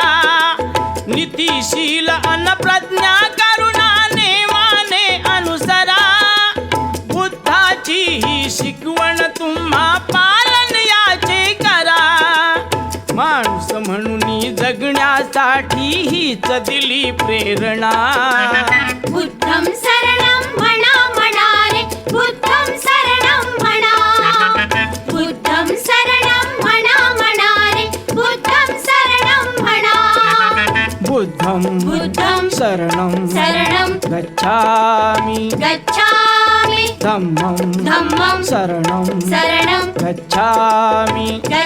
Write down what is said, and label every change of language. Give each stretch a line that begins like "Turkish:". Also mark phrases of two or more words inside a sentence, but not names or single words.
Marathi: नीतिशील अनप्रज्ञा करुणा नेमाने अनुसरा. बुद्धाची ही शिकवण तुम्हा पालन याचे करा. माणूस म्हणून जगण्यासाठी हीच दिली प्रेरणा.
Pali: बुद्धं शरणं
Marathi: म्हणा म्हणा रे,
Pali: बुद्धं शरणं म्हणा. बुद्धं शरणं
Marathi: म्हणा म्हणा रे,
Pali: बुद्धं शरणं म्हणा. बुद्धं शरणं गच्छामि. धम्मं शरणं गच्छामि.